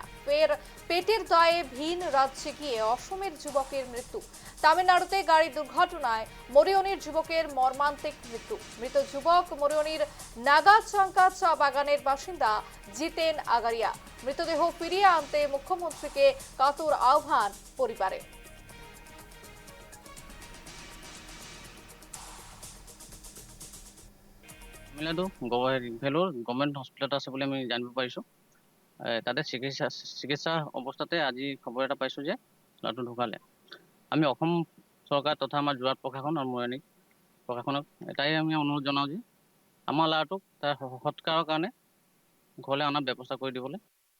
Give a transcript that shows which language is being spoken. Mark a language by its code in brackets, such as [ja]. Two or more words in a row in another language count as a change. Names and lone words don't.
[bn] পেটের দায়ে ভিন রাজ্যে গিয়ে অসমের যুবকের মৃত্যু। তামিলনাড়ুতে গাড়ি দুর্ঘটনায় মরিয়নির যুবকের মর্মান্তিক মৃত্যু। মৃত যুবক মরিয়নির নাগাচাঙ্কা চা বাগানের বাসিন্দা জিতেন আগারিয়া। মৃতদেহ ফিরিয়ে আনতে মুখ্যমন্ত্রীকে কাতর আহ্বান পরিবারে। [as] তামিলনাডু ভেলোর [en] government hospital [as] আছে বুলি আমি জানিব পাৰিছোঁ। তাতে চিকিৎসা অৱস্থাতে আজি খবৰ এটা পাইছোঁ যে ল'ৰাটো ঢুকালে। আমি অসম চৰকাৰ তথা আমাৰ যোৰহাট প্ৰশাসন আৰু মৰিয়নি প্ৰশাসনক এটাই আমি অনুৰোধ জনাওঁ যে আমাৰ ল'ৰাটোক তাৰ সৎকাৰৰ কাৰণে ঘৰলৈ অনাৰ ব্যৱস্থা কৰি দিবলৈ।